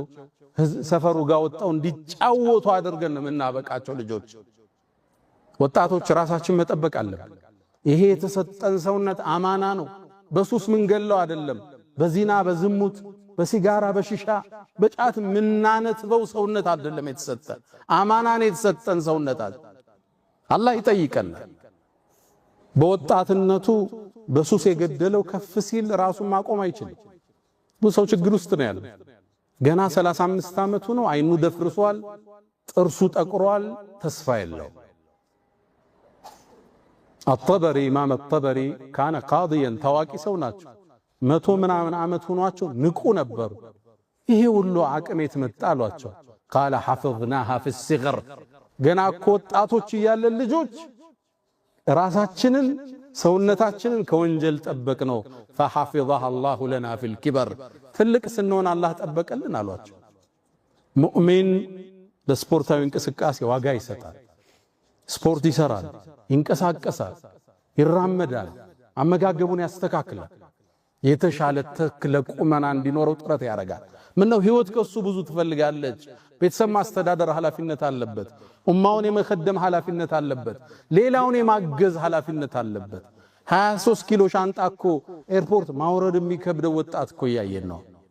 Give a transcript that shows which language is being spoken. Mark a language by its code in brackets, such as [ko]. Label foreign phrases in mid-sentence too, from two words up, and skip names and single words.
[am] ሰፈሩ ጋር ወጣው እንዲጫወቱ አድርገን ምናበቃቸው ልጆች ወጣቶች ራሳችን መጠበቅ አለብን ይሄ የተሰጠን ሰውነት አማና ነው በሱስ ምን ገለው አይደለም በዚና በዝሙት በሲጋራ በሽሻ በጫት ምናነትበው ሰውነት አይደለም የተሰጠን አማናን የተሰጠን ሰውነት አላህ ይጠይቀናል በወጣትነቱ በሱስ የገደለው ከፍ ሲል ራሱን ማቆም አይችልም ብዙ ሰው ችግር ውስጥ ነው ያለው ገና 35 አመቱ ነው አይኑ ደፍርሷል ጥርሱ ጠቅሯል ተስፋ የለው [ar] الطبري امام الطبري كان [am] قاضيا ታዋቂ ሰው ናቸው 100 ምናምን አመት ሆኗቸው ንቁ ነበሩ ይሄ ሁሉ አቅም የተመጣሏቸው [ar] قال حفظناها في الصغر [am] ገና እኮ ወጣቶች ያለን ልጆች ራሳችንን ሰውነታችንን ከወንጀል ጠበቅ ነው [ar] فحفظها الله لنا في الكبر [am] ትልቅ ስንሆን አላህ ጠበቀልን አሏቸው ሙእሚን ለስፖርታዊ እንቅስቃሴ ዋጋ ይሰጣል ስፖርት ይሰራል ይንቀሳቀሳል ይራመዳል አመጋገቡን ያስተካክላል የተሻለ ተክለ ቁመና እንዲኖረው ጥረት ያደርጋል ምን ነው ህይወት ከሱ ብዙ ትፈልጋለች ቤተሰብ ማስተዳደር ኃላፊነት አለበት ኡማውን የመخدም ኃላፊነት አለበት ሌላውን የማገዝ ኃላፊነት አለበት 23 ኪሎ ሻንጣ እኮ ኤርፖርት ማውረድ የሚከብደው ወጣት እኮ ያየን ነው